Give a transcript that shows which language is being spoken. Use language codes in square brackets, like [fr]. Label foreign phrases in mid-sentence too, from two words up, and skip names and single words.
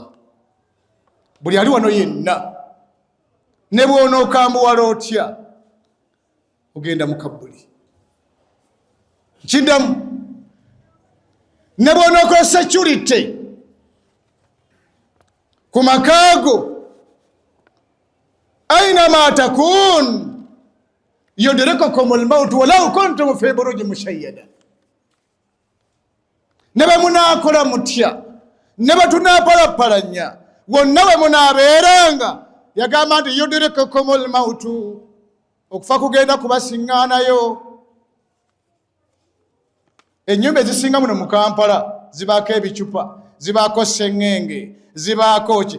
[lg] Buli ali wano yenna ne bw'onookambuwala otya ogenda mu Kabuli. Kiddamu ne bw'onookola security ku makaago [ar] أينما تكونوا يدرككم الموت ولو كنتم في بروج مشيدة. [lg] Ne bwe munaakola mutya ne bwe tunaapalapalanya wonna bwe munaabeeranga yagamba nti [ar] يدرككم الموت, [lg] okufa kugenda kubasiŋŋaanayo. Ennyumba ezisinga muno mu Kampala zibaako ebicupa, zibaako sseŋŋenge, zibaako ki?